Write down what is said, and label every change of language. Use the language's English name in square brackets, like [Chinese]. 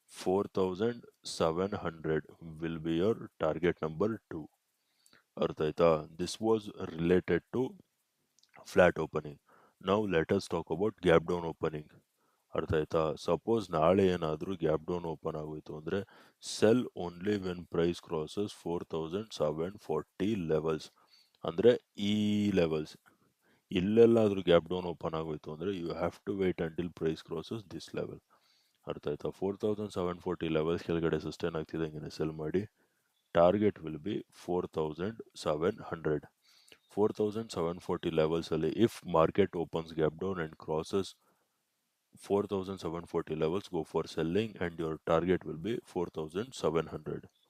[English] 4700 will be your target number 2. [Kannada] ಅರ್ಥ ಆಯ್ತಾ? [English] This was related to flat opening. Now let us talk about gap down opening. [Kannada] ಅರ್ಥ ಆಯ್ತಾ? [English] suppose [Kannada] ನಾಳೆ ಏನಾದರೂ [English] gap down open [Kannada] ಆಗೋಯ್ತು ಅಂದರೆ, [English] Sell only when price crosses 4740 levels. [Kannada] ಅಂದರೆ ಈ ಲೆವೆಲ್ಸ್ ಇಲ್ಲೆಲ್ಲಾದರೂ [English] gap down open [Kannada] ಆಗೋಯ್ತು ಅಂದರೆ, [English] You have to wait until price crosses this level. [Kannada] ಅರ್ಥ ಆಯ್ತಾ? 4740 ಲೆವೆಲ್ಸ್ ಕೆಳಗಡೆ ಸಸ್ಟೈನ್ ಆಗ್ತಿದ್ದಂಗೆ ಸೆಲ್ ಮಾಡಿ. [English] Target will be 4700. 4740 ಲೆವೆಲ್ಸಲ್ಲಿ if market opens gap down and crosses 4740 levels, go for selling and your target will be 4700.